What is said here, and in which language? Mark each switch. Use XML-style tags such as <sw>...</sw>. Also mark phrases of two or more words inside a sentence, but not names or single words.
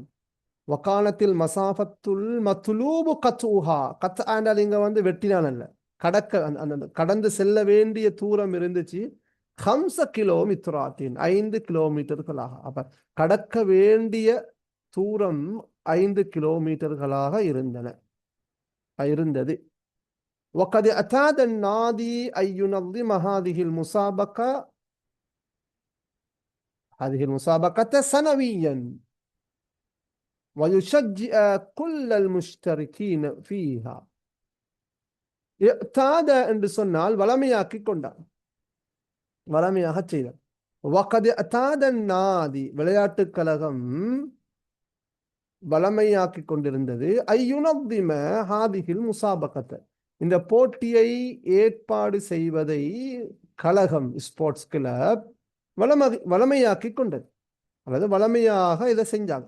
<ar>وكانت المسافة المطلوب قطعها,</ar> <ta>கத் ஆண்டால் இங்க வந்து வெட்டினான் அல்ல, கடக்க அந்த கடந்து செல்ல வேண்டிய தூரம் இருந்துச்சு. 5 கிலோமீட்டராத்தின், 5 கிலோமீட்டர்களாக. அப்ப கடக்க வேண்டிய தூரம் 5 கிலோமீட்டர்களாக இருந்தது.</ta> <ar>وقد اعتاد النادي أن ينظم هذه المسابقة سنويا ويشجع كل المشتركين فيها.</ar> <ta>اعتاد என்று சொன்னால் வளமையாக்கி கொண்டார், வளமையாக செய்தார்.</ta> <ar>وقد اعتاد النادي,</ar> <ta>விளையாட்டு கழகம் வளமையாக்கி கொண்டிருந்தது.</ta> <ar>أن ينظم هذه المسابقة,</ar> <ta>இந்த போட்டியை ஏற்பாடு செய்வதை கழகம்</ta> <en>sports club</en> <ta>வளமையாக்கி கொண்டது, அல்லது வளமையாக இதை செஞ்சாங்க.</ta>